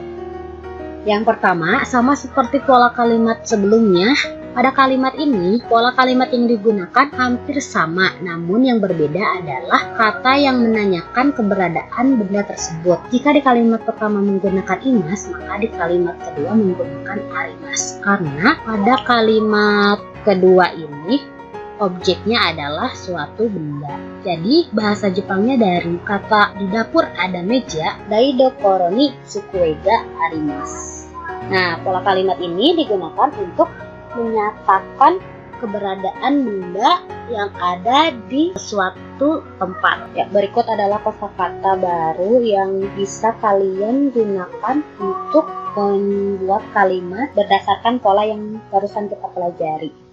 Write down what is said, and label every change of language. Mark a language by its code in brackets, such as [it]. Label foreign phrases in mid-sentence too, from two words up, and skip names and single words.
[id] Yang pertama, sama seperti pola kalimat sebelumnya, pada kalimat ini, pola kalimat yang digunakan hampir sama, namun yang berbeda adalah kata yang menanyakan keberadaan benda tersebut. Jika di kalimat pertama menggunakan imas, maka di kalimat kedua menggunakan arimas. Karena pada kalimat kedua ini, objeknya adalah suatu benda. Jadi bahasa Jepangnya dari kata di dapur ada meja, [ja] 台所に机があります. [id] Nah, pola kalimat ini digunakan untuk menyatakan keberadaan benda yang ada di suatu tempat. Ya, berikut adalah kosakata baru yang bisa kalian gunakan untuk membuat kalimat berdasarkan pola yang barusan kita pelajari.